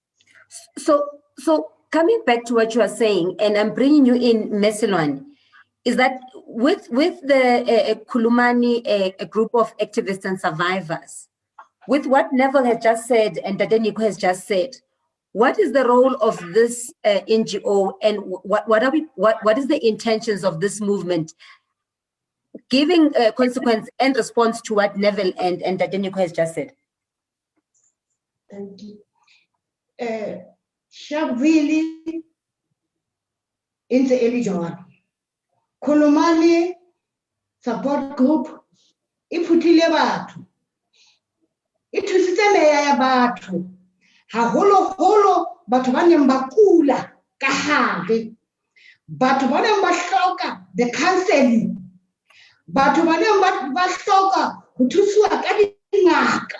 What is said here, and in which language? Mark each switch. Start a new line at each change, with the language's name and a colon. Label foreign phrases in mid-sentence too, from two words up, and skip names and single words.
English: So coming back to what you are saying, and I'm bringing you in, Mesilwane, is that with the Khulumani, a group of activists and survivors, with what Neville has just said and Tadeniko has just said, what is the role of this NGO, and what is the intentions of this movement, giving consequence and response to what Neville and Tadeniko has just said? Thank you. Sharpeville in the early January.
Southern Sotho: Khulumani support group iphutile batho, ithusitse meya ya batho, haholo batho ba neng ba kula ka hare, batho ba neng ba hloka
English: the counseling,
Southern Sotho: batho ba neng ba hloka ho thusiwa ka dingaka.